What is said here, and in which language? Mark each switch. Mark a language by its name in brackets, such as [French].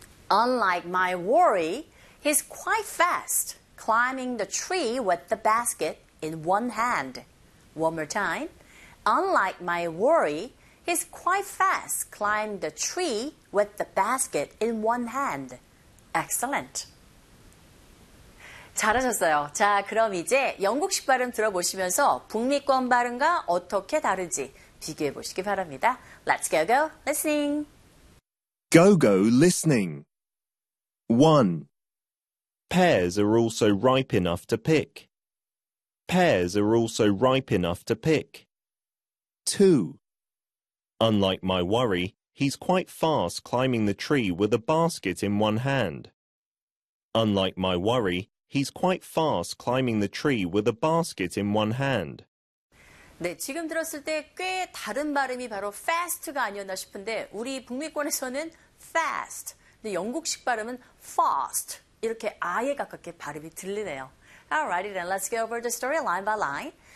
[English] Unlike my worry, he's quite fast climbing the tree with the basket in one hand. One more time. Unlike my worry, he's quite fast climbing the tree with the basket in one hand. Excellent. [Korean] 잘하셨어요. 자, 그럼 이제 영국식 발음 들어보시면서 북미권 발음과 어떻게 다른지 비교해 보시기 바랍니다. [English] Let's go go listening. Go go listening. 1. Pears are also ripe enough to pick. Pears are also ripe enough to pick. 2. Unlike my worry, he's quite fast climbing the tree with a basket in one hand. Unlike my worry, he's quite fast climbing the tree with a basket in one hand. [Korean] 네, 지금 들었을 때 꽤 다른 발음이 바로 fast가 아니었나 싶은데 우리 북미권에서는 fast 근데 영국식 발음은 fast 이렇게 아예 가깝게 발음이 들리네요. [English] Alrighty then, let's go over the story line by line.